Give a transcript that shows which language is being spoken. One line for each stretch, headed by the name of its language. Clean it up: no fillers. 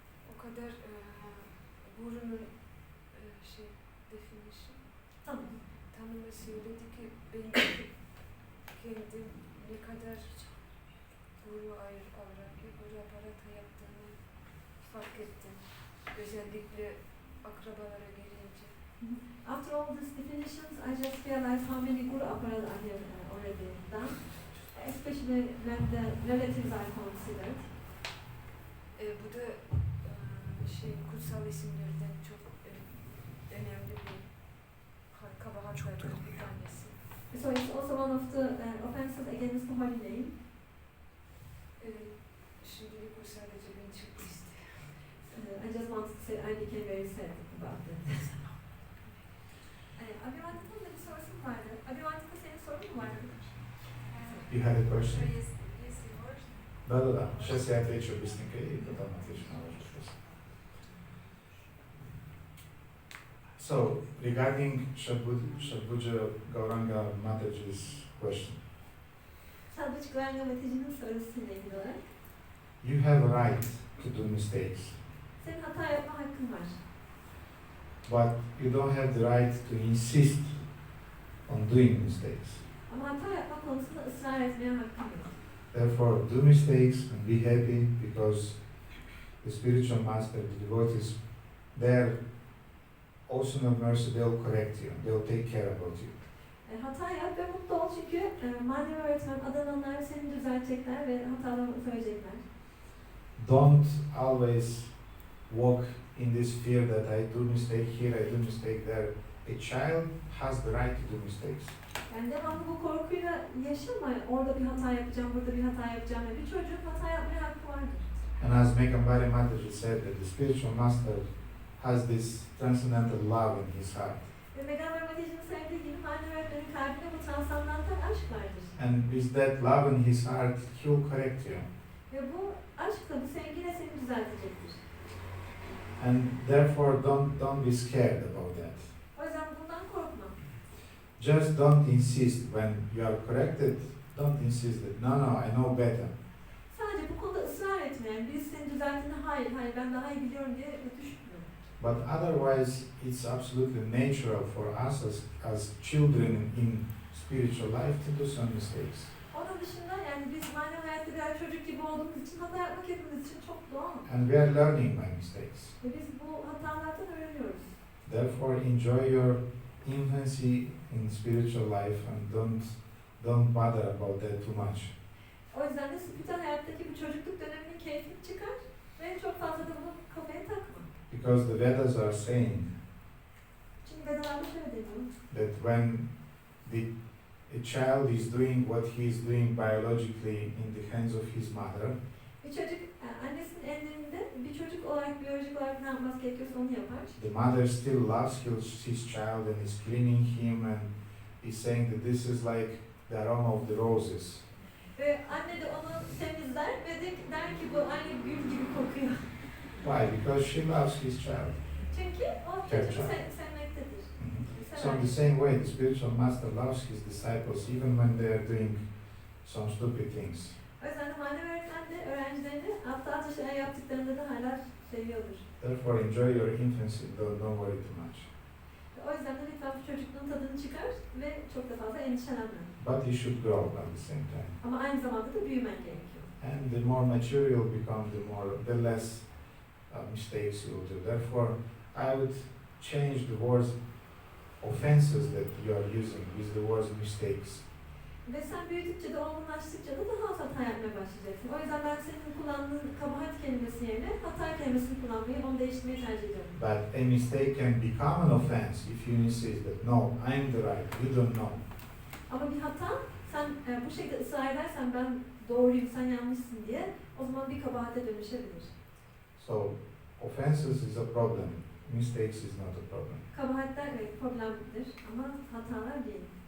Turkish: O kadar gurunun definition tanımı söyledi ki ben kendim ne kadar guru aparat yaptığını fark ettim. Özellikle akrabalara gelince.
English: After all these definitions, I just realized how many guru apparat I have already done, especially when the relatives are considered.
Turkish: Bu da kutsal isimlerden çok önemli bir kabahatlerden bir tanesi.
English: So it's also one of the offenses against the holy name.
Turkish: Şimdilik o sadece beni çok istiyor.
English: I just wanted to say I became very sad about that.
Turkish: Abivantika'nın da bir sorusu vardı. Abivantika senin sorun mu vardı?
English: You had a question?
Russian: Если можно. Да. Сейчас я отвечу быстренько и потом отвечу на ваш вопрос.
English: So, regarding Shadbhuja Gauranga Mataji's question,
Turkish: Sadhguru Gauranga Mataji'nin sorusuyla ilgili olarak.
English: you have a right to do mistakes,
Turkish: Senin hata yapma hakkın var.
English: but you don't have the right to insist on doing mistakes.
Turkish: Ama hata yapma konusunda ısrar etmeye hakkın yok.
English: Therefore, do mistakes and be happy because the spiritual master, the devotees, they're ocean of mercy, they'll correct you, they'll take care about you.
Turkish: Hata yap ve mutlu ol çünkü manevi öğretmen, adananlar seni düzeltecekler ve hatalarını söyleyecekler.
English: Don't always walk in this fear that I do mistake here, I do mistake there. A child has the right to do mistakes.
Turkish: Yani devamlı bu korkuyla yaşama, orada bir hata yapacağım, burada bir hata yapacağım. Bir çocuğun hata yapmaya hakkı vardır.
English: And as Megambari Mataji said, that the spiritual master has this transcendental love in his heart.
Turkish: Ve Megambari Mataji'nin söylediği gibi manevi öğretmenin kalbinde bu transandantal aşk vardır.
English: And with that love in his heart, he will correct you.
Turkish: Ve bu aşkla, bu sevgiyle seni düzeltecektir.
English: And therefore don't be scared about that.
Turkish: O yüzden bundan korkma.
English: Just don't insist when you are corrected, don't insist that no, I know better.
Turkish: Sadece bu konuda ısrar etme. Yani birisi seni düzelttiğinde hayır ben daha iyi biliyorum diye düşünme.
English: But otherwise, it's absolutely natural for us as children in spiritual life to do some mistakes.
Turkish: Onun dışında yani biz manevi hayatta birer çocuk gibi olduğumuz için hata yapmak hepimiz için çok doğal.
English: And we are learning by mistakes.
Turkish: Ve biz bu hatalardan öğreniyoruz.
English: Therefore, enjoy your infancy in spiritual life and don't bother about that too much.
Turkish: O yüzden de spiritüel hayattaki bu çocukluk döneminin keyfini çıkar ve çok fazla da bunu kafaya takma.
English: Because the Vedas are saying
Turkish: Çünkü Vedalarda şöyle deniyor.
English: that when a child is doing what he is doing biologically in the hands of his mother,
Turkish: Bir çocuk annesinin ellerinde bir çocuk olarak biyolojik olarak ne yapması gerekiyorsa onu yapar.
English: the mother still loves his child and is cleaning him and is saying that this is like the aroma of the roses.
Turkish: Ve anne de onu temizler ve de der ki bu aynı gül gibi kokuyor.
English: Why? Because she loves his child.
Turkish: Çünkü o çocuğu sevmektedir.
English: So in the same way, the spiritual master loves his disciples even when they are doing some stupid things.
Turkish: O yüzden de manevi öğretmen de öğrencilerini aptalca şeyler yaptıklarında da hala seviyordur.
English: Therefore, enjoy your infancy. Don't worry too much.
Turkish: O yüzden de lütfen bu çocukluğun tadını çıkar ve çok da fazla endişelenme.
English: But you should grow at the same time.
Turkish: Ama aynı zamanda da büyümen gerekiyor.
English: And the more mature you'll become, the less mistakes you will do. Therefore, I would change the words offenses that you are using with the words mistakes.
Turkish: Ve sen büyüdükçe de olgunlaştıkça da daha az hata yapmaya başlayacaksın. O yüzden ben senin kullandığın kabahat kelimesi yerine hata kelimesini kullanmayı, onu değiştirmeyi tercih ediyorum.
English: But a mistake can become an offense if you insist that no, I'm the right, you don't know.
Turkish: Ama bir hata, sen bu şekilde ısrar edersen ben doğruyum, sen yanlışsın diye, o zaman bir kabahate dönüşebilir.
English: So, offenses is a problem. Mistakes is not a problem.
Turkish: Kabahatler evet problemdir ama hatalar değil.